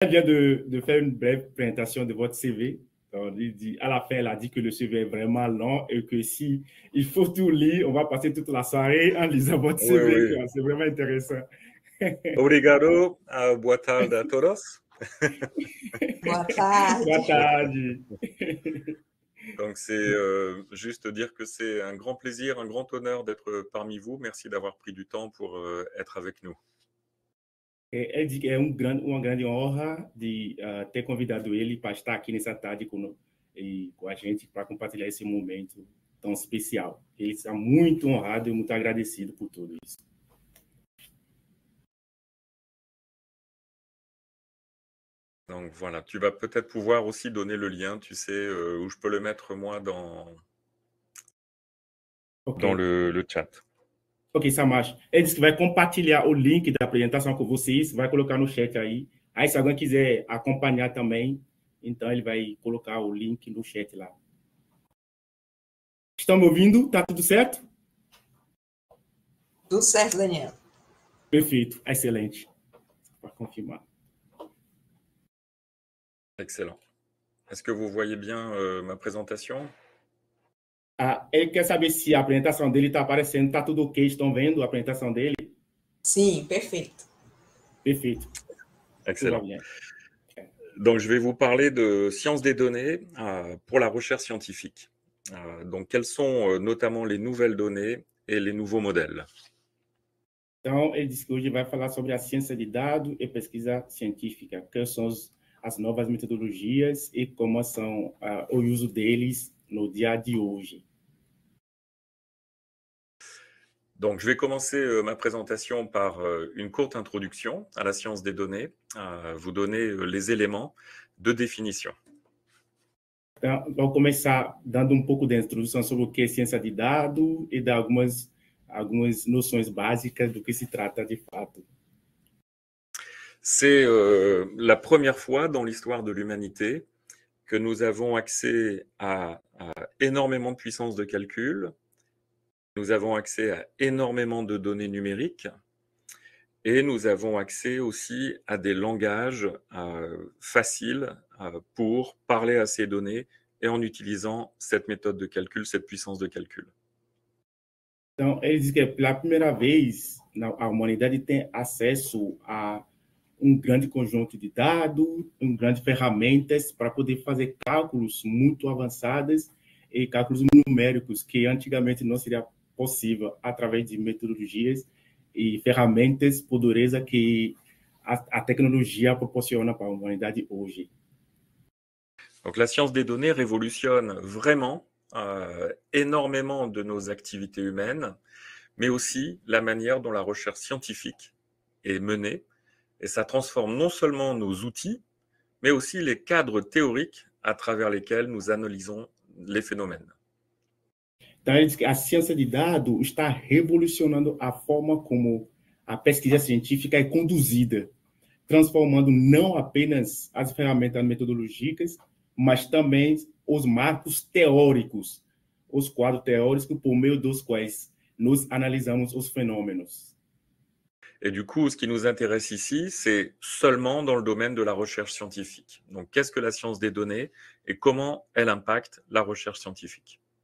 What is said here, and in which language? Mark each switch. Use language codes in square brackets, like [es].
[fr] Elle vient de faire une brève présentation de votre CV. Donc, à la fin, elle a dit que le CV est vraiment long et que si il faut tout lire, on va passer toute la soirée en lisant votre Oui, CV. oui. C'est vraiment intéressant. [pt] Obrigado, boa tarde a todos. Boa tarde. Boa tarde. [fr] Donc, c'est juste dire que c'est un grand plaisir, un grand honneur d'être parmi vous. Merci d'avoir pris du temps pour être avec nous. Elle dit que [pt] é uma grande honra de ter convidado ele para estar aqui nessa tarde com a gente para compartilhar esse momento tão especial. Ele está muito honrado e muito agradecido por tudo isso. [fr] Donc voilà, tu vas peut-être pouvoir aussi donner le lien, tu sais, où je peux le mettre moi dans le chat. Ok, ça marche. [pt] Ele disse que vai compartilhar o link da apresentação com vocês, vai colocar no chat aí. Aí, se alguém quiser acompanhar também, então ele vai colocar o link no chat lá. Estão me ouvindo? Tá tudo certo? Tudo certo, Daniel. Perfeito, excelente. Para confirmar. [fr] Excellent. Est-ce que vous voyez bien ma présentation? [pt] Ele quer saber se a apresentação dele está aparecendo, está tudo ok, estão vendo a apresentação dele? Sim, perfeito. Perfeito. [fr] Excellent. Donc, je vais vous parler de sciences des données pour la recherche scientifique. Donc, quelles sont notamment les nouvelles données et les nouveaux modèles? [pt] Então, ele disse que hoje vai falar sobre a ciência de dados e pesquisa científica, quais são as novas metodologias e como são o uso deles no dia de hoje. [fr] Donc, je vais commencer ma présentation par une courte introduction à la science des données, vous donner les éléments de définition. [pt] Então, vou começar dando pouco de introdução sobre o que é ciência de dados e dar algumas noções básicas do que se trata de fato. [fr] C'est la première fois dans l'histoire de l'humanité que nous avons accès à énormément de puissance de calcul. Nous avons accès à énormément de données numériques et nous avons accès aussi à des langages faciles pour parler à ces données et en utilisant cette méthode de calcul, cette puissance de calcul. [pt] Então, ele diz que pela primeira vez a humanidade tem acesso a grande conjunto de dados, grandes ferramentas para poder fazer cálculos muito avançados e cálculos numéricos que antigamente não seria possível através de metodologias e ferramentas poderosas que a tecnologia proporciona para a humanidade hoje. [fr] Donc la science des données révolutionne vraiment énormément de nos activités humaines, mais aussi la manière dont la recherche scientifique est menée, et ça transforme non seulement nos outils, mais aussi les cadres théoriques à travers lesquels nous analysons les phénomènes. [pt] Então, ele diz que a ciência de dados está revolucionando a forma como a pesquisa científica é conduzida, transformando não apenas as ferramentas metodológicas, mas também os marcos teóricos, os quadros teóricos por meio dos quais nós analisamos os fenômenos. [fr] Et du coup, ce qui nous intéresse ici, c'est seulement dans le domaine de la recherche scientifique. Donc, qu'est-ce que la science des données et comment elle impacte la recherche scientifique?